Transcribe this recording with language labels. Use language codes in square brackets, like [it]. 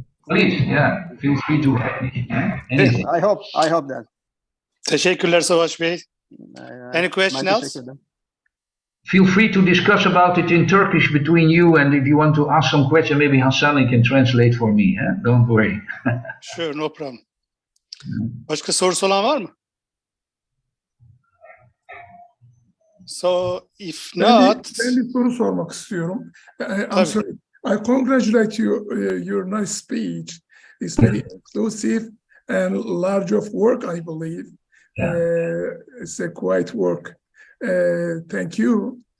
[en] Please, feel free to. I hope that. [tr] Teşekkürler Savaş Bey. [en] Any question else? Feel free to discuss about it in Turkish between you, and if you want to ask some question, maybe Hasan can translate for me. Don't worry. Sure, no problem. [tr] Başka sorusu olan var mı? [en] So if not, [tr] ben bir soru sormak istiyorum. [en] I'm sorry. I congratulate you. Your nice speech is very inclusive and large of work, I believe. It's a quite work. Thank you.